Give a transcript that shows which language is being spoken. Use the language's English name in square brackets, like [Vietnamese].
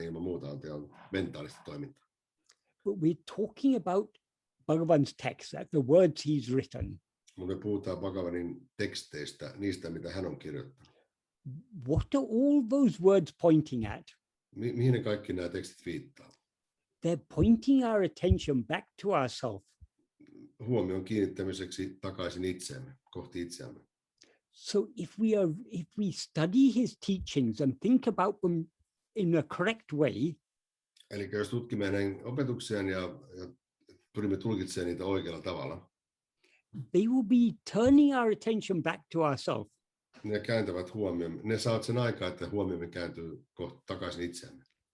[Finnish] Ilman muuta on mentaalista toimintaa. [English] But we're talking about Bhagavan's text, the words he's written. [Finnish] Me puhutaan Bhagavanin teksteistä, niistä mitä hän on kirjoittanut. [English] What are all those words pointing at? [Finnish] Mihin ne kaikki nämä tekstit viittaa? [English] They're pointing our attention back to ourselves. [Finnish] Huomion kiinnittämiseksi takaisin itseemme, kohti itseämme. [English] So if we study his teachings and think about them in a correct way, [Finnish] eli jos tutkimme hänen opetuksiaan ja pyrimme tulkitsemaan niitä oikealla tavalla, [English] they will be turning our attention back to ourselves. [Finnish] Ne kääntävät huomioon. Ne saavat sen aikaa, että huomiomme kääntyy takaisin itseemme.